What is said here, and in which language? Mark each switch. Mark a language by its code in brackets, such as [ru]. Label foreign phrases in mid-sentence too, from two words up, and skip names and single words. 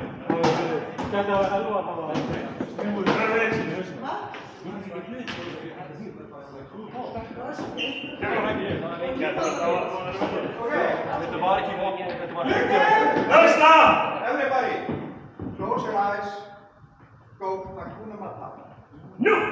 [is] Þetta var Elva, það var Þetta var ekki vopn, þetta var ekki. [en] Everybody, close your eyes. Go, [sw] Hakuna Matata. [en] No!